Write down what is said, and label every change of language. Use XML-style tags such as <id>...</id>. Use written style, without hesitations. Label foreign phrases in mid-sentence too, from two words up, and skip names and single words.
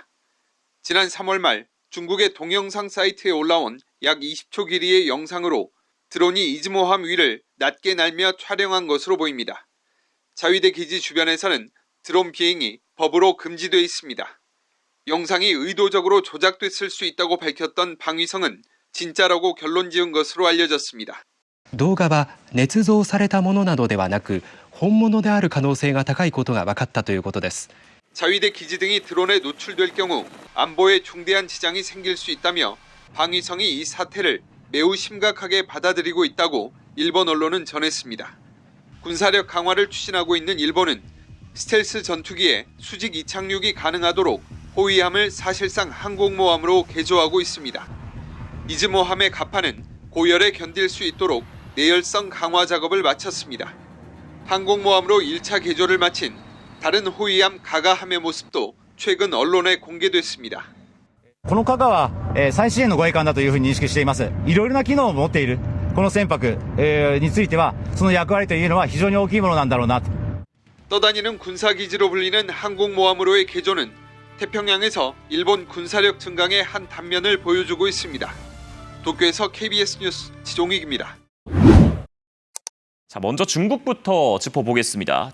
<ko>지난 3월 말 중국의 동영상 사이트에 올라온 약 20초 길이의 영상으로 드론이 이즈모함 위를 낮게 날며 촬영한 것으로 보입니다. 자위대 기지 주변에서는 드론 비행이 법으로 금지돼 있습니다. 영상이 의도적으로 조작됐을 수 있다고 밝혔던 방위성은 진짜라고 결론 지은 것으로 알려졌습니다.</ko> <ja>動画は捏造されたものなどではなく本物である可能性が高いことが分かったということです。</ja> <ko>자위대 기지 등이 드론에 노출될 경우 안보에 중대한 지장이 생길 수 있다며 방위성이 이 사태를 매우 심각하게 받아들이고 있다고 일본 언론은 전했습니다. 군사력 강화를 추진하고 있는 일본은 스텔스 전투기에 수직 이착륙이 가능하도록 호위함을 사실상 항공모함으로 개조하고 있습니다. 이즈모함의 갑판은 고열에 견딜 수 있도록 내열성 강화 작업을 마쳤습니다. 항공모함으로 1차 개조를 마친 다른 호위함 가가함의 모습도 최근 언론에 공개됐습니다.</ko> <ja>この加賀は最新鋭の護衛艦だというふうに認識しています。いろいろな機能を持っているこの船舶についてはその役割というのは非常に大きいものなんだろうなと。</ja> <ko>떠다니는 군사기지로 불리는 항공모함으로의 개조는 태평양에서 일본 군사력 증강의 한 단면을 보여주고 있습니다. 도쿄에서 KBS 뉴스 지종익입니다. 자, 먼저 중국부터 짚어보겠습니다.</ko>